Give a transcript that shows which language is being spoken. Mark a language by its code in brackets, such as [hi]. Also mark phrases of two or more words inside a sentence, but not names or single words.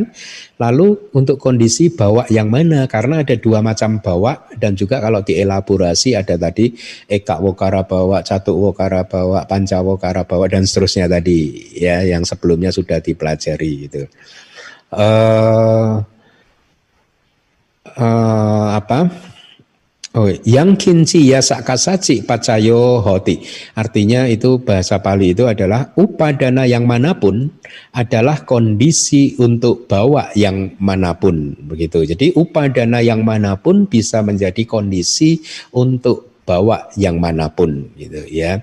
[id] Lalu untuk kondisi bawa yang mana? Karena ada 2 macam bawa dan juga kalau dielaborasi ada tadi [pi] eka wokara bawa, catu wokara bawa, panca wokara bawa [id] dan seterusnya tadi ya yang sebelumnya sudah dipelajari gitu. [pi] Yang kinci ya sakasaci pacayo hoti. [id] Artinya itu bahasa Pali itu adalah upadana yang manapun adalah kondisi untuk bawa yang manapun begitu. Jadi upadana yang manapun bisa menjadi kondisi untuk bawa yang manapun gitu ya.